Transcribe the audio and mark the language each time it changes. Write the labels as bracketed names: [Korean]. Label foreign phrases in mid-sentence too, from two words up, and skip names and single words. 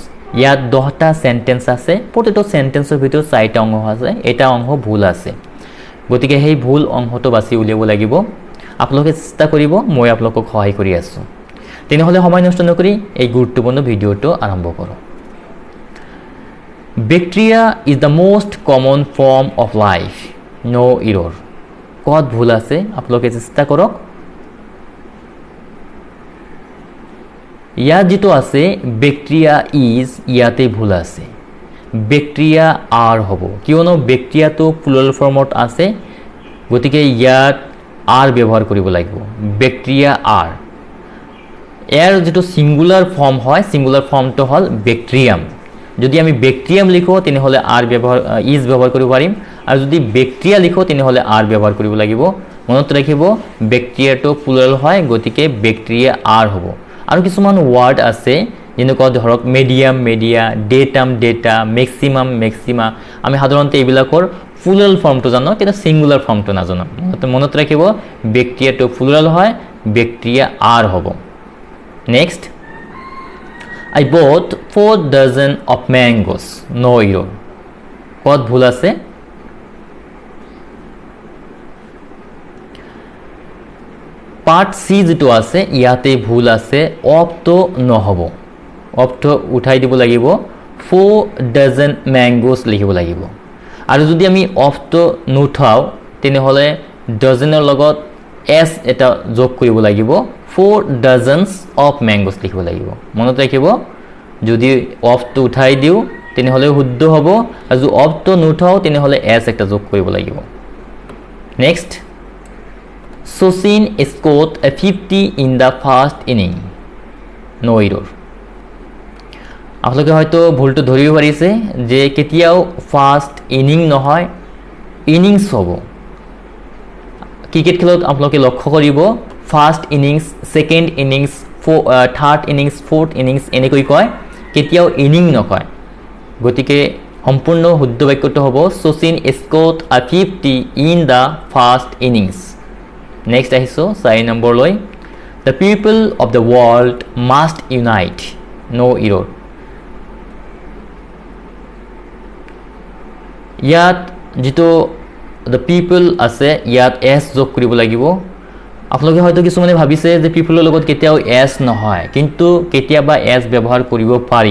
[Assamese] ইয়াত 10টা সেন্টেন্স আছে। প্ৰতিটো সেন্টেন্সৰ ভিতৰত 4টা অংশ আছে। এটা অংশ ভুল আছে, গতিকে সেই ভুল অংশটো বাছি উলিয়াব লাগিব। আপোনালোকে চেষ্টা কৰিব, মই আপোনালোকক সহায় কৰি আছো। তেনেহলে সময় নষ্ট নকৰি এই গুৰুত্বপূৰ্ণ ভিডিঅ'টো আৰম্ভ কৰোঁ। [English] Bacteria is the most common form of life. No error. [Assamese] ক'ত ভুল আছে আপোনালোকে চেষ্টা কৰক। ইয়াত যেটো আছে [English] bacteria is, [Assamese] ইয়াতে ভুল আছে। [English] bacteria are [Assamese] হ'ব, কিয়নো ব্যাকটেৰিয়াটো [English] plural formত [Assamese] আছে, গতিকে ইয়াত আৰ ব্যৱহাৰ কৰিব লাগিব। [English] bacteria are. [Assamese] এর যেটো [English] singular form [Assamese] হয়, [English] singular formটো [Assamese] হল ব্যাকটেরিয়াম। যদি আমি ব্যাকটেরিয়াম লিখো তেনেহলে আর ব্যবহার ইজ ব্যবহার কৰিব পাৰিম, আৰু যদি ব্যাকটেরিয়া লিখো তেনেহলে আর ব্যবহার কৰিব লাগিব। মনত ৰাখিব ব্যাকটেৰিয়াটো প্লুৰাল হয়, গতিকে [English] bacteria are [Assamese] হ'ব। আৰু কিছুমান ওয়ার্ড আছে যেনেকুৱা ধৰক [English] medium media, datum data, maximum maxima. [Assamese] আমি সাধাৰণতে এইবিলাকৰ [English] plural formটো [Assamese] জানো, কিন্তু [English] singular formটো [Assamese] নাজানো। মনত ৰাখিব ব্যাকটেৰিয়াটো প্লুৰাল হয়, [English] bacteria are [Assamese] হ'ব। [English] Next, I bought 4 dozen of mangoes. No error. [Assamese] ক'ত ভুল আছে? [English] part C [Assamese] যেটো আছে ইয়াতে ভুল আছে, অফ তো নহব। অফ তো উঠাই দিব লাগিব, [English] 4 dozen mangoes [Assamese] লিখিব লাগিব। আৰু যদি আমি অফ তো নুঠাও তেনেহলে ডজনৰ লগত এস এটা যোগ কৰিব লাগিব, [English] 4 dozens of mangoes [Assamese] লিখিব লাগিব। মনত ৰাখিব যদি অফ তো উঠাই দিও তেনেহলে শুদ্ধ হ'ব, আৰু যদি অফ তো নুঠাও তেনেহলে এস একটা যোগ কৰিব লাগিব। নেক্সট, [English] Sachin scored a 50 in the first inning. No error. [Assamese] আপোনালোকে হয়তো ভুলটো ধৰিব পাৰিছে যে কেতিয়াও [English] first inning [Assamese] নহয়, ইনিংছ হ'ব। ক্রিকেট খেলত আপোনালোকে লক্ষ্য কৰিব [English] first innings, second innings, third innings, fourth innings [Assamese] এনেকৈ কয়, কেতিয়াও ইনিং নকয়। গতিকে সম্পূৰ্ণ শুদ্ধ বাক্যটো হ'ব [English] Sachin scored a 50 in the first innings. [Assamese] নেক্সট আহিছো 4 নম্বৰলৈ, [English] The people of the world must unite. No error. [Assamese] ইয়াত যেটো [English] the people [Assamese] আছে ইয়াত এস যোগ কৰিব লাগিব। আপোনালোকে হয়তো কিছুমানে ভাবিছে যে পিপলৰ লগত কেতিয়াও এস নহয়, কিন্তু কেতিয়াবা এস ব্যৱহাৰ কৰিব পাৰি।